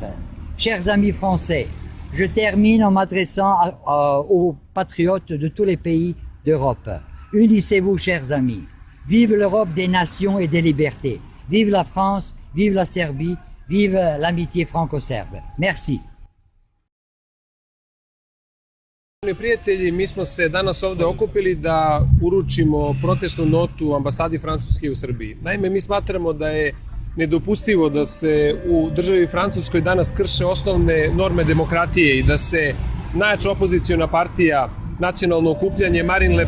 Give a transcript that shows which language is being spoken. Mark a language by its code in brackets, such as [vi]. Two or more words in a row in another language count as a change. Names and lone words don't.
[fr] Chers amis français, je termine en m'adressant aux patriotes de tous les pays d'Europe. Unissez-vous, chers amis. Vive l'Europe des nations et des libertés. Vive la France, vive la Serbie, vive l'amitié franco-serbe. Merci. [sr] Prijatelji, mi smo se danas ovde okupili da uručimo protestnu notu ambasadi Francuske u Srbiji. Naime, mi smatramo da je nedopustivo da se u državi Francuskoj danas krše osnovne norme demokratije i da se najjača opoziciona partija Nacionalno okupljanje Marine Le